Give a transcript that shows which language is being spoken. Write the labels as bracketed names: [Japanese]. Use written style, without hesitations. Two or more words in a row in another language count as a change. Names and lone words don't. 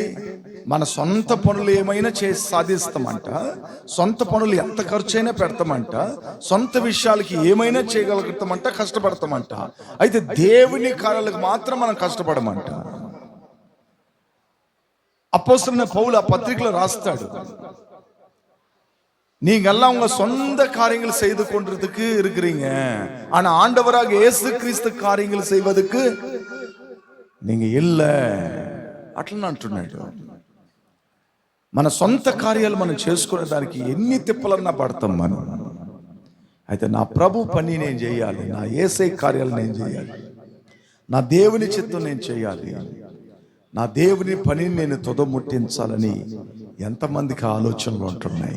[Telugu] మన సొంత పనులు ఏమైనా చేసి సాధిస్తామంట, సొంత పనులు ఎంత ఖర్చైనా పెడతామంట, సొంత విషయాలకి ఏమైనా చేయగలుగుతామంట, కష్టపడతామంట. అయితే దేవుని కార్యాలకు మాత్రం మనం కష్టపడమంట. అపోస్తలుడైన పౌలు ఆ పత్రికలో రాస్తాడు, [Tamil] நீங்கெல்லாம் உங்க சொந்த காரியங்கள் செய்து கொண்டிருக்கிறதுக்கு இருக்கிறீங்க, ஆனா ஆண்டவராக இயேசு கிறிஸ்து காரியங்கள் செய்வதற்கு நீங்க இல்ல [Telugu] అట్లా అంటున్నాడు. మన సొంత కార్యాలు మనం చేసుకునే దానికి ఎన్ని తిప్పలన్నా పడతాం మనం. అయితే నా ప్రభు పని నేను చేయాలి, నా యేసయ్య కార్యాలు నేను చేయాలి, నా దేవుని చిత్తం నేను చేయాలి, నా దేవుని పనిని నేను తుదముట్టించాలని ఎంతమందికి ఆలోచనలు ఉంటున్నాయి.